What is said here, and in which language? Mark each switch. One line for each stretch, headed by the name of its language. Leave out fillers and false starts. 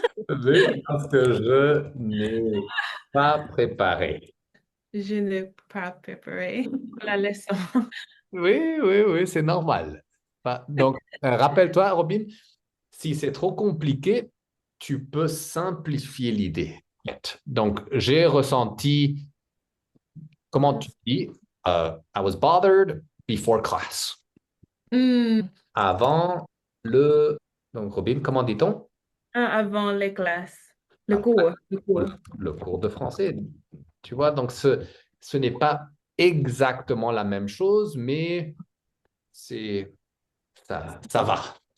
French: Oui, parce que je n'ai pas préparé. Je n'ai pas préparé pour la leçon. Oui, c'est normal. Donc, rappelle-toi, Robin, si c'est trop compliqué, tu peux simplifier l'idée. Donc, j'ai ressenti, comment tu dis,
English: I was bothered before class.
French: Avant le... Donc, Robin, comment dit-on? Avant les classes, le cours. Le cours de français. Tu vois, donc ce n'est pas exactement la même chose, mais ça va.